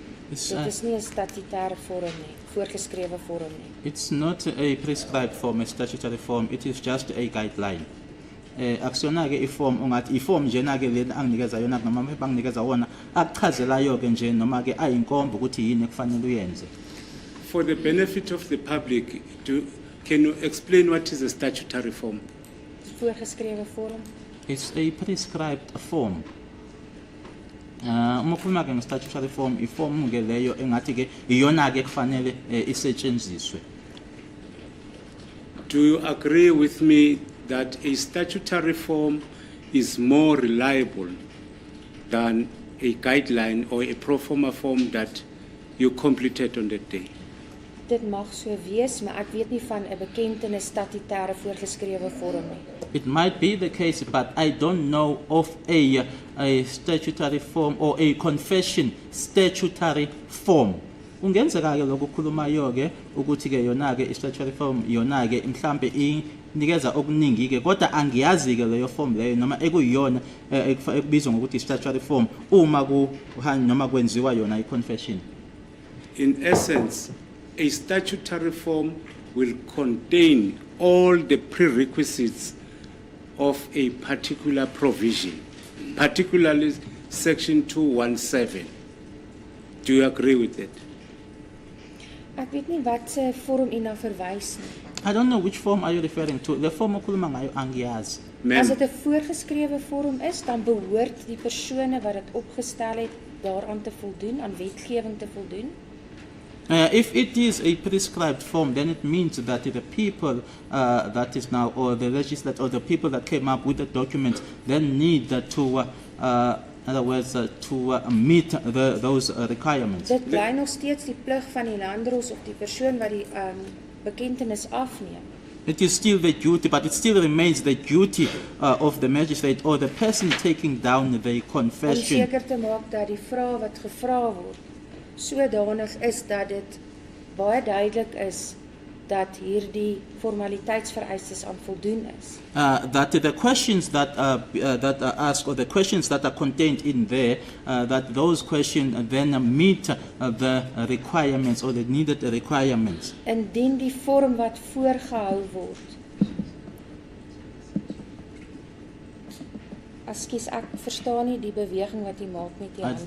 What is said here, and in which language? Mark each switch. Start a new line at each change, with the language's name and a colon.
Afrikaans: Dit is nie 'n statutêre vorm nie, voorgeskrewe vorm nie.
English: It's not a prescribed form, a statutory form. It is just a guideline.
Zulu: Akusona ke iform ungathi iform njena ke lena anginikeza yona noma amaphepha anginikeza wona akuchazelayo ke nje noma ke ayinkomba ukuthi yini ekufanele uyenze.
English: For the benefit of the public, can you explain what is a statutory form?
Afrikaans: Voorgeskrewe vorm.
English: It's a prescribed form.
Zulu: Uma ukhuluma ke nge-statutory form, iform ke leyo engathi ke iyona ke kufanele isetshenziswe.
English: Do you agree with me that a statutory form is more reliable than a guideline or a proforma form that you completed on that day?
Afrikaans: Dit mag so wees, maar ek weet nie van 'n bekendene statutêre voorgeskrewe vorm nie.
English: It might be the case, but I don't know of a statutory form or a confession statutory form.
Zulu: Ungenzeka ke lokho khulumayo ke ukuthi ke yona ke statutory form yona ke mhlambe inikeza okuningi ke kodwa angiyazi ke leyo form leyo noma ekuyiyona ekubizwa ngokuthi statutory form uma noma kwenziwa yona i-confession.
English: In essence, a statutory form will contain all the prerequisites of a particular provision, particularly section 217. Do you agree with that?
Afrikaans: Ek weet nie wat se vorm u na verwys nie.
English: I don't know which form are you referring to. The form
Zulu: okhuluma ngayo angiyazi.
Afrikaans: As dit 'n voorgeskrewe vorm is, dan behoort die persone wat dit opgestel het daaraan te voldoen, aan wetgewing te voldoen.
English: If it is a prescribed form, then it means that the people that is now, or the legislature, or the people that came up with the document, then need to, in other words, to meet those requirements.
Afrikaans: Dit bly nog steeds die plig van die landros of die persoon wat die bekentenis afneem.
English: It is still the duty, but it still remains the duty of the magistrate or the person taking down the
Afrikaans: Om
English: confession.
Afrikaans: seker te maak dat die vraag wat gevra word sodanig is dat dit baie duidelik is dat hierdie formaliteitsvereistes aan voldoen is.
English: That the questions that are asked, or the questions that are contained in there, that those questions then meet the requirements or the needed requirements.
Afrikaans: Indien die vorm wat voorgehou word. Ekskuus, ek verstaan nie die beweging wat jy maak met jou hand.